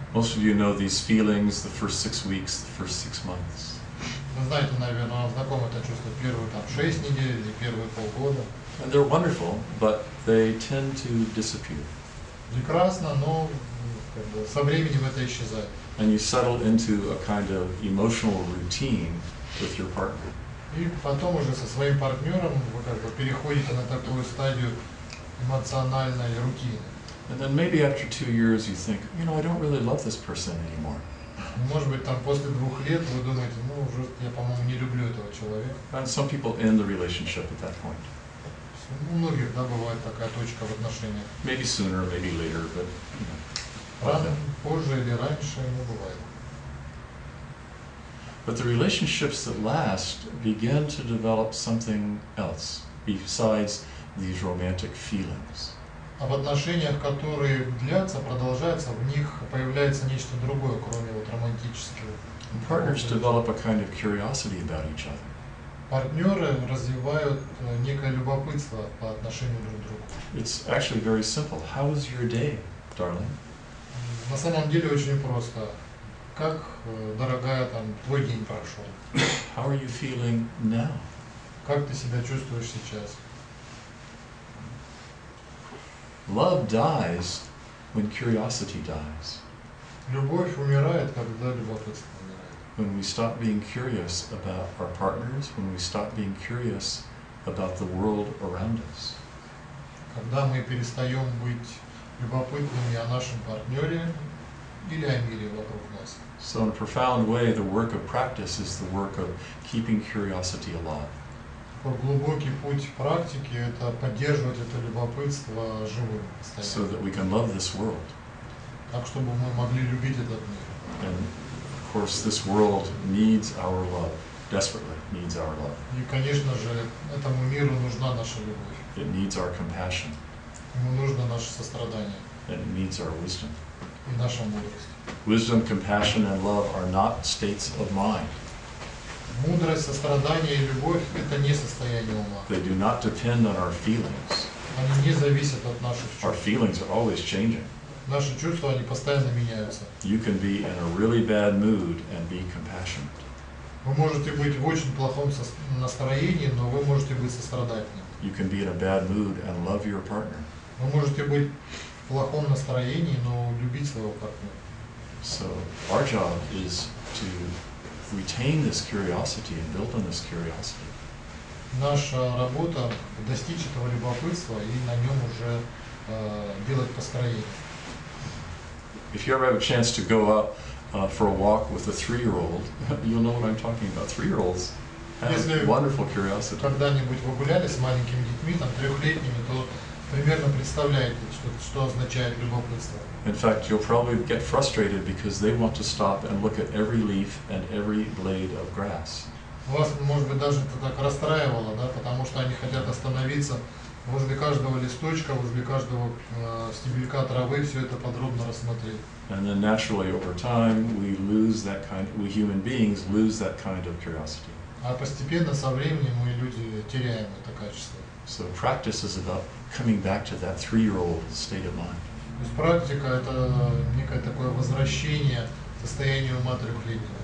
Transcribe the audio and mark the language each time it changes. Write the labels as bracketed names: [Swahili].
[English] Most of you know these feelings the first 6 weeks, the first 6 months. [Russian] Вы знаете, наверное, вам знакомо это чувство первые 6 недель или первые полгода. [English] And they're wonderful, but they tend to disappear. [Russian] Прекрасно, но со временем это исчезает. [English] And you settle into a kind of emotional routine with your partner. [Russian] И потом уже со своим партнером вы переходите на такую стадию эмоциональной рутины. [English] And then maybe after 2 years you think, you know, I don't really love this person anymore. [Russian] Может быть, там после 2 лет вы думаете, уже я, по-моему, не люблю этого человека. [English] And some people end the relationship at that point. [Russian] У многих, бывает такая точка в отношениях. [English] Maybe sooner, maybe later, but you know. [Russian] Рано, позже или раньше, бывает. [English] But the relationships that last begin to develop something else besides these romantic feelings. [Russian] А в отношениях, которые длятся, продолжаются, в них появляется нечто другое, кроме романтического. [English] Partners develop a kind of curiosity about each other. [Russian] Партнеры развивают некое любопытство по отношению друг к другу. [English] It's actually very simple. How was your day, darling? [Russian] На самом деле очень просто. Как, дорогая, там, твой день прошел? [English] How are you feeling now? [Russian] Как ты себя чувствуешь сейчас? [English] Love dies when curiosity dies. [Russian] Любовь умирает, когда любопытство умирает. [English] When we stop being curious about our partners, when we stop being curious about the world around us. [Russian] Когда мы перестаем быть любопытными о нашем партнере или о мире вокруг нас. [English] So in a profound way, the work of practice is the work of keeping curiosity alive. [Russian] Такой глубокий путь практики – это поддерживать это любопытство живым [English] So [Russian] постоянно. [English] that we can love this world. [Russian] Так, чтобы мы могли любить этот мир. [English] And of course, this world needs our love, desperately needs our love. [Russian] И, конечно же, этому миру нужна наша любовь. [English] It needs our compassion, [Russian] Ему нужно наше сострадание [English] and it needs our wisdom. [Russian] и наша мудрость. [English] Wisdom, compassion, and love are not states of mind. [Russian] Мудрость, сострадание и любовь – это не состояние ума. [English] They do not depend on our feelings. [Russian] Они не зависят от наших [English] Our [Russian] чувств. [English] feelings are always changing. [Russian] Наши чувства, они постоянно меняются. [English] You can be in a really bad mood and be compassionate. [Russian] Вы можете быть в очень плохом настроении, но вы можете быть сострадательным. [English] You can be in a bad mood and love your partner. [Russian] Вы можете быть в плохом настроении, но любить своего партнера. [English] So our job is to retain this curiosity and build on this curiosity. [Russian] Наша работа – достичь этого любопытства и на нем уже делать построение. [English] If you ever have a chance to go out for a walk with a 3-year-old, you'll know what I'm talking about. 3-year-olds have [Russian] Если [English] wonderful curiosity. [Russian] когда-нибудь вы гуляли с маленькими детьми, там, 3-летними, то примерно представляете, что означает любопытство. [English] In fact, you'll probably get frustrated because they want to stop and look at every leaf and every blade of grass. [Russian] Вас, может быть, даже это так расстраивало, да, потому что они хотят остановиться возле каждого листочка, возле каждого стебелька травы, все это подробно рассмотреть. [English] And then naturally over time, we human beings lose that kind of curiosity. [Russian] А постепенно, со временем, мы, люди, теряем это качество. [English] So practice is about coming back to that 3-year-old state of mind. [Russian] То есть практика – это некое такое возвращение к состоянию ума 3-летнего.